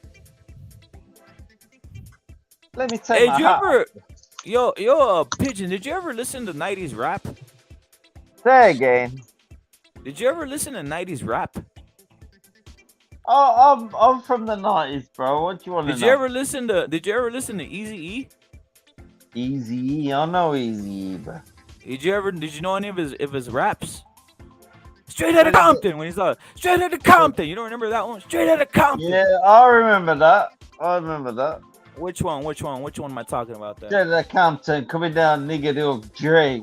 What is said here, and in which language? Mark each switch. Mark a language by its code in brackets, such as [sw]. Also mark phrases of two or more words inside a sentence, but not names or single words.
[en] Let me take my hat. Yo, Pigeon, did you ever listen to 90s rap? Say again. Did you ever listen to 90s rap? Oh, I'm from the 90s, bro. What do you want to know? Did you ever listen to Eazy-E? Eazy-E? I know Eazy-E, bro. Did you know any of his raps? Straight out of Compton when he's like, straight out of Compton. You don't remember that one? Straight out of Compton. Yeah, I remember that. Which one am I talking about? That? Straight out of Compton, coming down, nigga, to Dre.